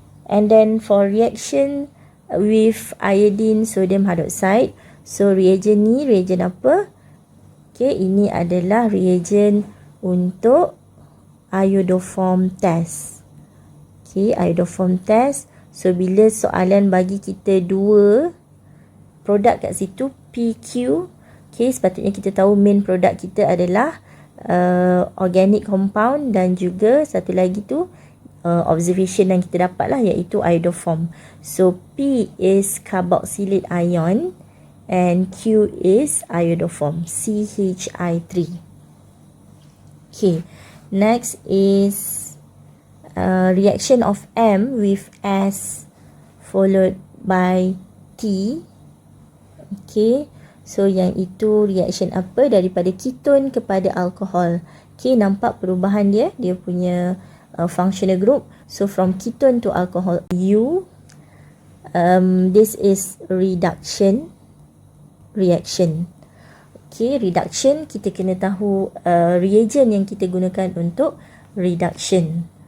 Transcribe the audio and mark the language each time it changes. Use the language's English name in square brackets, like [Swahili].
[English] And then for reaction with iodine, sodium hydroxide. [Malay] So, reagent ni, reagent apa? Okay, ini adalah reagent untuk iodoform test. Okay, iodoform test. So, bila soalan bagi kita dua produk kat situ, PQ. Okay, sepatutnya kita tahu main produk kita adalah organic compound dan juga satu lagi tu observation yang kita dapat lah, iaitu iodoform. [English] So, P is carboxylate ion and Q is iodoform, CHI3. Okay, next is reaction of M with S followed by T. [Malay] Okay, so yang itu reaction apa? Daripada ketone kepada alkohol. Okay, nampak perubahan dia punya functional group. [English] So, from ketone to alcohol, U. This is reduction reaction. [Malay] Okay, reduction, kita kena tahu reagent yang kita gunakan untuk reduction.